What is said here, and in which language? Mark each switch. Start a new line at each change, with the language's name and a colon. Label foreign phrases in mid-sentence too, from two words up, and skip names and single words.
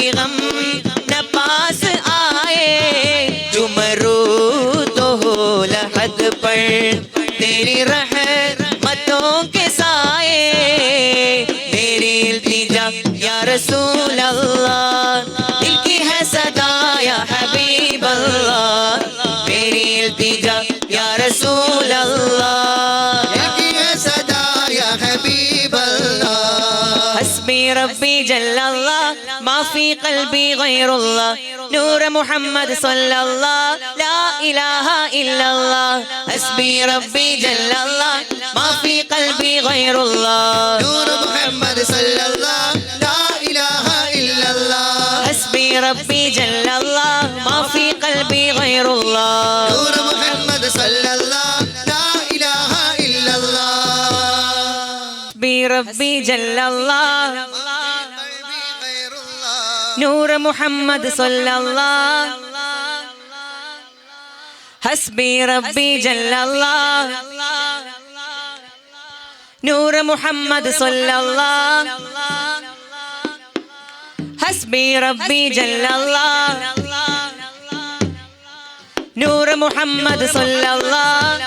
Urdu: غم نہ پاس آئے جمرو تو ہو لحد پر تیری رحمتوں کے سائے میری التجا
Arabic: يا رسول الله
Urdu: دل کی ہے صدا
Arabic: يا حبيب الله
Urdu: میری التجا
Arabic: يا رسول الله
Urdu: دل کی ہے صدا
Arabic: يا حبيب الله حسبي ربي جل الله ما في قلبي غير الله نور محمد صلى الله لا إله إلا الله حسبي ربي جل الله ما في قلبي غير الله نور محمد صلى الله لا إله إلا الله حسبي ربي جل الله ما في قلبي غير الله نور محمد صلى الله لا إله إلا الله حسبي ربي جل الله قلبي غير الله نور محمد صلى الله حسبي ربي جل الله نور محمد صلى الله حسبي ربي جل الله نور محمد صلى الله